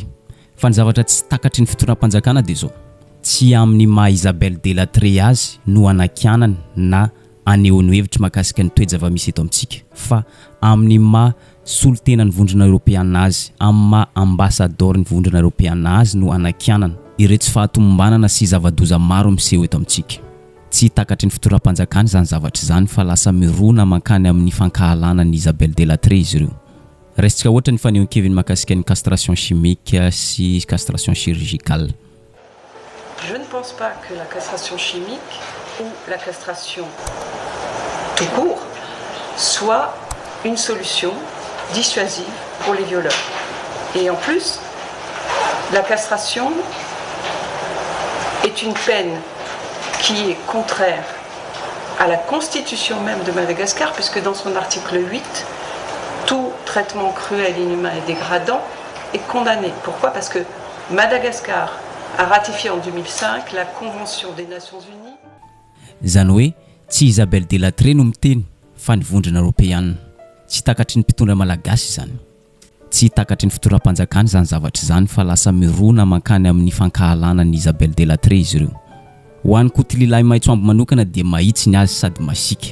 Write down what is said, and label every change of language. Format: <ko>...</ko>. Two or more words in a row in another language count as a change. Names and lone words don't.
<mg>Fa ny zavatra tsy takatry ny fitondram-panjakana dia zao. Tsy amin'ny maha Isabelle Delattre azy no anakianana na anehoany hevitra mahakasika ny toejava-misy eto amintsika, fa amin'ny maha solotena ny vondrona Europeanna azy, amin'ny maha ambassadeur ny vondrona Europeanna azy no anakianana ireo tsy fahatomombanana sy zava-doza maro miseho eto amintsika. Tsy takatry ny fitondram-panjakana izany zavatra izany fa lasa mirona mankany amin'ny fankahalana ny Isabelle Delattre izy ireo. Resaka ohatra ny fanehoan-keviny mahakasika ny</mg> <fr>castration chimique</fr> <mg>sy</mg> <fr>castration chirurgicale. Je ne pense pas que la castration chimique ou la castration tout court soit une solution dissuasive pour les violeurs. Et en plus, la castration est une peine qui est contraire à la constitution même de Madagascar, puisque dans son article 8, tout traitement cruel, inhumain et dégradant est condamné. Pourquoi? Parce que Madagascar a ratifié en 2005 la Convention des Nations Unies.</fr> <mg>Zany hoe tsy Isabelle Delattre no miteny fa ny vondrona Europeanna. Tsy takatry ny mpitondra malagasy zany. Tsy takatry ny fitondram-panjakana zany zavatra izany fa lasa mirona mankany amin'ny fankahalana ny Isabelle Delattre izy ireo. Ho an'ny kotililahy maitsoambo manokana dia mahitsy ny azy sady masika.</mg>